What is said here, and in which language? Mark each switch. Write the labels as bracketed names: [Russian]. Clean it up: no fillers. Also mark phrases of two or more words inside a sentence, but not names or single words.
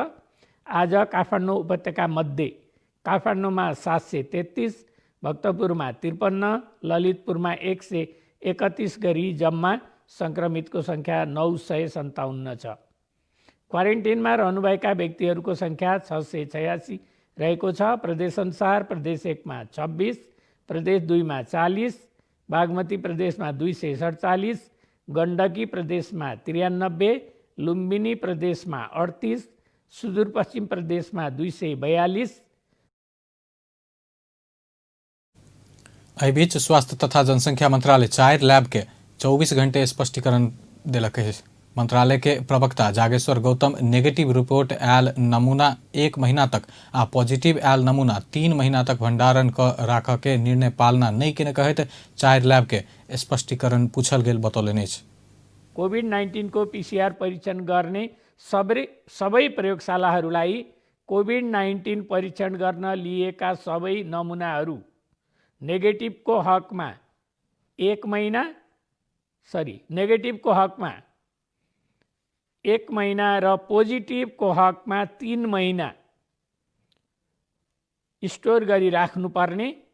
[Nepali] आज काठमाडौँ उपत्यका मध्ये काठमाडौँमा 733, भक्तपुरमा 53, ललितपुरमा 131 गरी जम्मा संक्रमितको संख्या 957 छ। क्वारेन्टिनमा रहनुभएका व्यक्तिहरूको संख्या 686 रहेको छ। प्रदेशअनुसार प्रदेश 1 मा 26, प्रदेश 2 मा 40, [Maithili] बागमती प्रदेश में 247, गण्डकी प्रदेश में 93, लुम्बिनी प्रदेश में 38, सुदूरपश्चिम प्रदेश में 242। एहि बीच स्वास्थ्य तथा जनसंख्या मंत्रालय 4 लैब के 24 घंटे स्पष्टीकरण दिलक है। मंत्रालय के प्रवक्ता जागेश्वर गौतम नेगेटिव रिपोर्ट आयल नमूना 1 महीना तक आ पॉजिटिव आयल नमूना 3 महीना तक भंडारण क राख के निर्णय पालना नहीं केने कहत 4 लैब के स्पष्टीकरण पूछल गेल बतौलनि अछि। [Nepali] कोभिड-19 को पीसीआर परीक्षण गर्ने सबै प्रयोगशालाहरूलाई कोभिड-19 परीक्षण गर्न लिएका सबै नमूनाहरू नेगेटिभको हकमा 1 महीना र पोजिटिभको हकमा 3 महीना स्टोर गरी राख्नुपर्ने।